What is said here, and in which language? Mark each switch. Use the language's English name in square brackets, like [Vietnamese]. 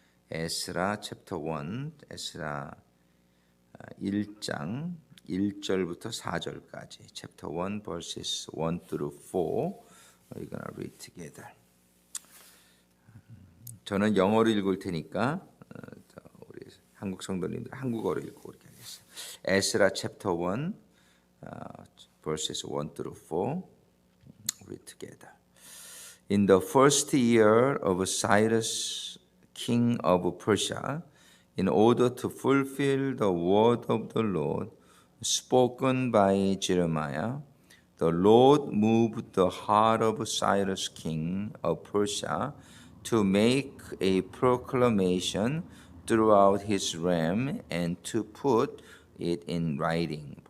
[Korean] 에스라 chapter 1, 에스라 1장 1절부터 4절까지. [English] Chapter 1, verses 1 through 4. We're gonna read together. [Korean] 저는 영어로 읽을 테니까 우리 한국 성도님들 한국어로 읽고 그렇게 하겠습니다. [English] 에스라 chapter 1. Verses 1 through 4, read together. In the first year of Cyrus, king of Persia, in order to fulfill the word of the Lord spoken by Jeremiah, the Lord moved the heart of Cyrus, king of Persia, to make a proclamation throughout his realm and to put it in writing.